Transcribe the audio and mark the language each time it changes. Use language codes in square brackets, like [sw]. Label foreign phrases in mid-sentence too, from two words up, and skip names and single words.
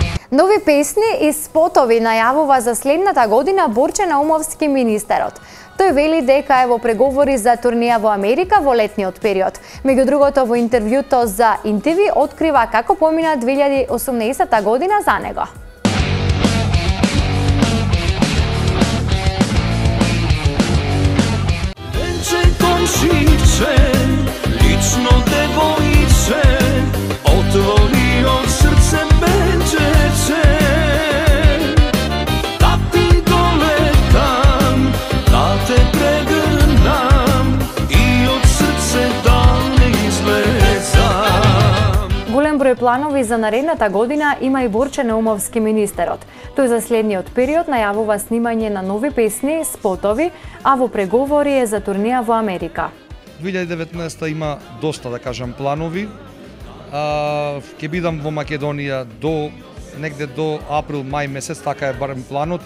[mk] Нови песни и спотови најавува за следната година Борче Наумовски министерот. Тој вели дека е во преговори за турнеја во Америка во летниот период. Меѓу другото, во интервјуто за НТВ открива како помина 2018 година за него. Lično devojče, otvorio srce međeće. Да ти долетам, да те прегрнам и од срце да не излезам. Голем број планови за наредната година има и Борче Наумовски министерот. Тој за следниот период најавува снимање на нови песни, спотови, а во преговори е за турнеја во Америка. 2019 има доста, да кажам, планови. Ќе бидам во Македонија негде до април-мај месец, така е барем планот.